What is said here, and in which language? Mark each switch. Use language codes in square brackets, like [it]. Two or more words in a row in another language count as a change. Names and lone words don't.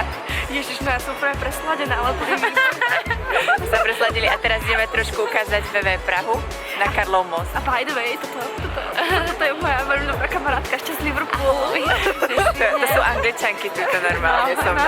[sk] Ježiš, no ja som úplne presladená, ale budem Sa presladili a teraz ideme trošku ukázať Veve Prahu na Karlov most. [en] A by the way, [sk] toto je moja veľmi dobrá kamarátka ešte z Liverpoolu. To sú Angličanky, tu to normálne so mnou.